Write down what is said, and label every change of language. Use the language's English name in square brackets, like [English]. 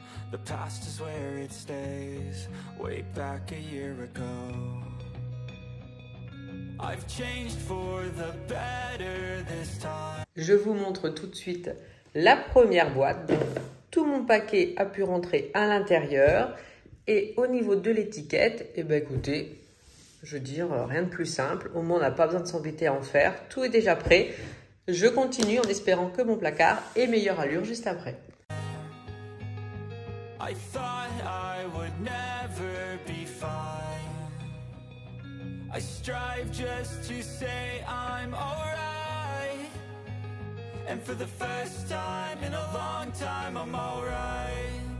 [English] The past is where it stays, way back a year ago. I've changed for the better this time. [French] Je vous montre tout de suite la première boîte. Donc, tout mon paquet a pu rentrer à l'intérieur. Et au niveau de l'étiquette, eh ben écoutez, je veux dire, rien de plus simple. Au moins, on n'a pas besoin de s'embêter à en faire. Tout est déjà prêt. Je continue en espérant que mon placard ait meilleure allure juste après. [English] I thought I would never be fine. I strive just to say I'm alright. And for the first time in a long time, I'm alright.